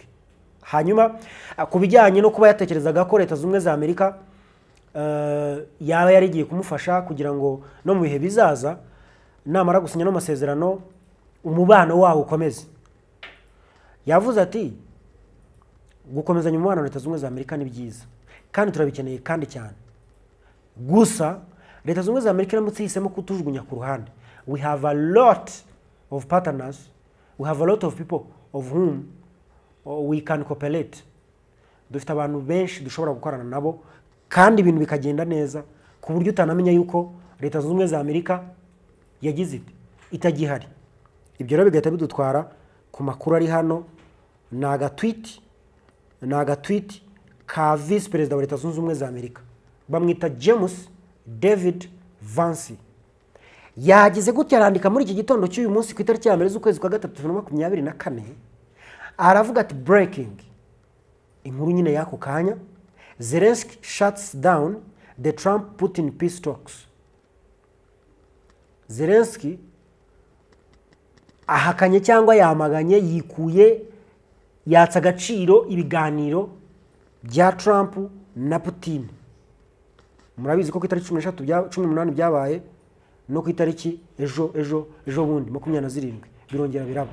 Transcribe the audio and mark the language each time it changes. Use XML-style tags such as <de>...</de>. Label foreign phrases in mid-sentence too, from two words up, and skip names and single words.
<rw>Hanyuma ku bijyanye no kuba yatekerezaga ko Leta Zunze Ubumwe za Amerika yaba yarigiye kumufasha kugira ngo no mu bihe bizaza namara gusinya no masezerano umubano wawo ukomeze. Yavuze ati gukomezanya umubano na Leta Zunze Ubumwe za Amerika ni byiza kandi turabikeneye kandi cyane. Gusa Leta Zunze Ubumwe za Amerika iramutse ihisemo kutujugunya ku ruhande,</rw> <en>we have a lot of partners, we have a lot of people of whom we can cooperate.</en> <rw>Dufite abantu benshi dushobora gukorana nabo kandi ibintu bikagenda neza ku buryo utanamenya yuko Leta Zunze Ubumwe za Amerika yagize itagihari. Ibyo rero bigahita bidutwara ku makuru ari hano. Ni agatweet ka vice perezida wa Leta Zunze Ubumwe za Amerika, bamwita James David Vance. Yagize gutya, arandika muri iki gitondo cy'uyu munsi ku itariki ya mbere z'ukwezi kwa gatatu 2024, aravuga ati breaking, inkuru nyine y'ako kanya,</rw> <en>Zelensky shuts down the Trump-Putin peace talks.</en> <rw>Zelensky ahakanye cyangwa yamaganye, yikuye, yatsa agaciro ibiganiro bya Trump na Putin. Murabizi ko ku itariki 18 byabaye no ku itariki ejo bundi 27 birongera biraba.</rw>